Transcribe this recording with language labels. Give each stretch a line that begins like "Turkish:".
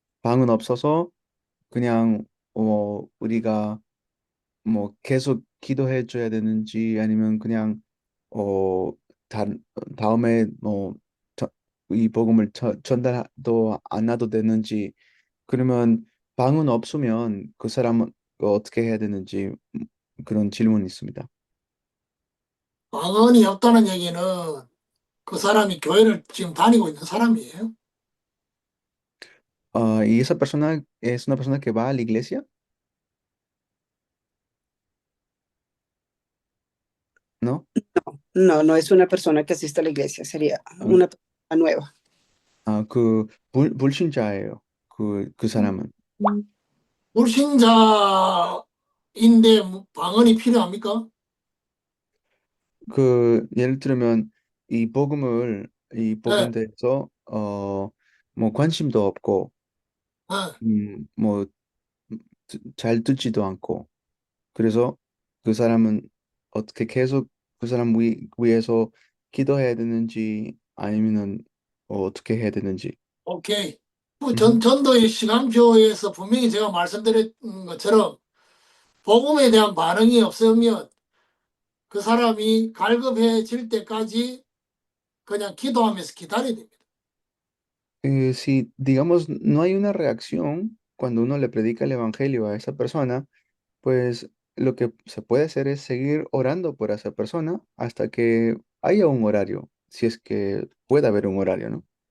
Korean: 방은 없어서 그냥 우리가 뭐 계속 기도해 줘야 되는지 아니면 그냥 어 다, 다음에 이 복음을 전달도 안 해도 되는지 그러면 방은 없으면 그 사람은 어떻게 해야 되는지 그런 질문이 있습니다. 방언이 없다는 얘기는 그 사람이 교회를 지금 다니고 있는 사람이에요.
Spanish: ¿Y esa persona es una persona que va a la iglesia? ¿No? No, no es una persona que asiste a la iglesia, sería una persona nueva.
Korean: 그 불신자예요. 그 사람은. 불신자인데 방언이 필요합니까? 그 예를 들면 이 복음 예. 대해서 뭐 관심도 없고 예. 뭐 잘 듣지도 않고 그래서 그 사람은 어떻게 계속 그 사람 위해서 기도해야 되는지 아니면은 어떻게 해야 되는지.
English: 오케이. 음.
Korean: 전도의 시간표에서 분명히 제가 말씀드린 것처럼 복음에 대한 반응이 없으면 그 사람이 갈급해질 때까지 그냥 기도하면서 기다려야 됩니다.
Spanish: Si, digamos, no hay una reacción cuando uno le predica el evangelio a esa persona, pues lo que se puede hacer es seguir orando por esa persona hasta que haya un horario, si es que puede haber un horario, ¿no?